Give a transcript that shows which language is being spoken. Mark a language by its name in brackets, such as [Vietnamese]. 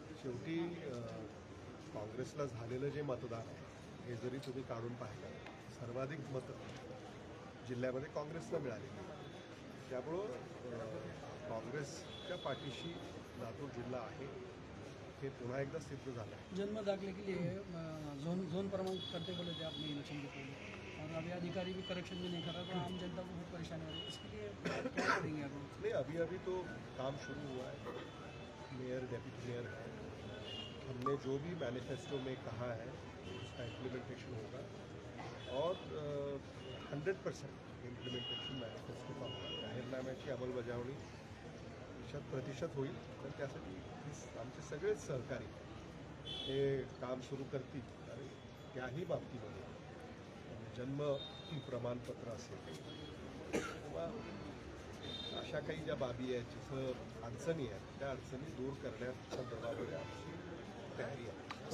[Marathi] शेवटी काँग्रेसला झालेलं जे मतदान आहे हे जरी तुम्ही काढून पाहिलं सर्वाधिक मतं जिल्ह्यामध्ये काँग्रेसला मिळाली. त्यामुळं काँग्रेसच्या पाठीशी लातूर जिल्हा आहे. हे पुन्हा एकदा सिद्ध झालं आहे. [Hindi] जन्म दाखले के लिए जोन क्रमांक करते बोले थे आपने इलेक्शन के पहले, और अभी अधिकारी भी करेक्शन भी नहीं कर रहा, तो आम जनता को बहुत परेशानी हो रही है. इसके लिए क्या करेंगे आप? नहीं, अभी तो काम शुरू हुआ है. मेयर, डेप्यूटी मेयर है. हमने जो भी मैनिफेस्टो में कहा है उसका इम्प्लीमेंटेशन होगा, और 100% इम्प्लिमेंटेशन मॅनिफेस्टो का होगा. [Marathi] जाहीरनाम्याची अंमलबजावणी 100% होईल. तर त्यासाठी आमचे सगळेच सहकारी हे काम सुरू करतील. आणि त्याही बाबतीमध्ये जन्म प्रमाणपत्र असेल किंवा अशा काही ज्या बाबी आहेत जिथं अडचणी आहेत त्या अडचणी दूर करण्याच्या संदर्भामध्ये आमची तयारी आहे.